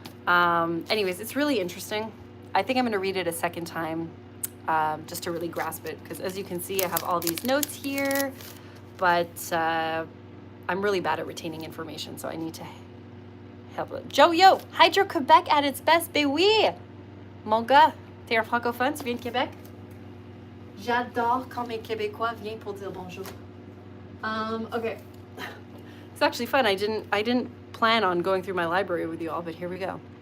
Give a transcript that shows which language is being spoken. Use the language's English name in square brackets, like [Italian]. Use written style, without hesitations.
[English] Anyways, it's really interesting. I think I'm going to read it a second time just to really grasp it, because as you can see, I have all these notes here, but I'm really bad at retaining information, so I need to help it. Joe, yo, Hydro-Québec at its best, [French] ben oui! Mon gars, t'es un francophone, tu viens de Québec? J'adore quand mes Québécois viennent pour dire bonjour. [English] Okay. It's actually fun. I didn't plan on going through my library with you all, but here we go.